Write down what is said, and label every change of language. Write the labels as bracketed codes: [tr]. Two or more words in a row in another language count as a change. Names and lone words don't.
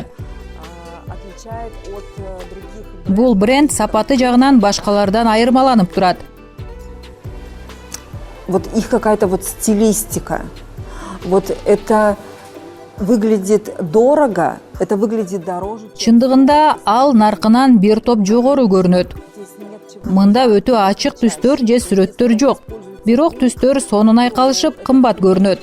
[ru] Отличает от других [ky] Бул бренд сапаты жагынан башкалардан айырмаланып турат. [ru] вот их какая-то вот стилистика. Вот это выглядит дорого, это выглядит дороже, чем [ky] Чындыгында ал наркынан бир топ жогору көрүнөт. [ru] здесь нет чего. [ky] Мында өтө ачык түстөр же сүрөттөр жок. Бирок түстөр сонун айкалышып кымбат көрүнөт.